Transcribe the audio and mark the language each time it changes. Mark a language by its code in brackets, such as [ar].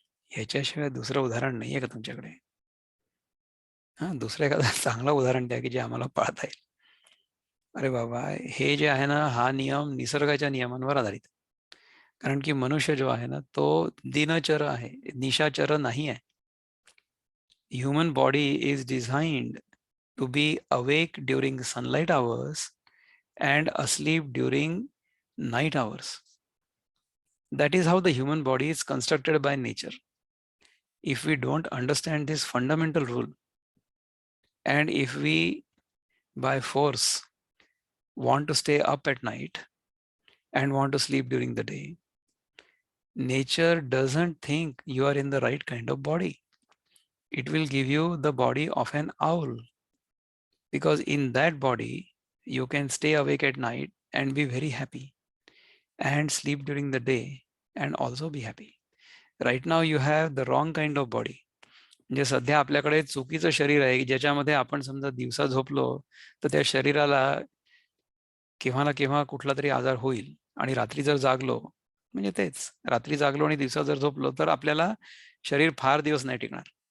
[mr] ह्याच्याशिवाय दुसरं उदाहरण नाही आहे का तुमच्याकडे. दुसरं एखादं चांगलं उदाहरण द्या की जे आम्हाला पाळता येईल. अरे बाबा, हे जे आहे ना हा नियम निसर्गाच्या नियमांवर आधारित. कारण की मनुष्य जो आहे ना तो दिनचर आहे, निशाचर नाही आहे. [en] Human body is designed to be awake during sunlight hours and asleep during night hours. That is how the human body is constructed by nature. if we don't understand this fundamental rule, and if we by force want to stay up at night and want to sleep during the day, nature doesn't think you are in the right kind of body. It will give you the body of an owl, because in that body you can stay awake at night and be very happy, and sleep during the day and also be happy. Right now you have the wrong kind of body. [mr] म्हणजे सध्या आपल्याकडे चुकीचं शरीर आहे की ज्याच्यामध्ये आपण समजा दिवसा झोपलो तर त्या शरीराला केव्हा ना केव्हा कुठला तरी आजार होईल, आणि रात्री जर जागलो म्हणजे तेच, रात्री जागलो आणि दिवसा जर झोपलो तर आपल्याला शरीर फार दिवस नाही टिकणार.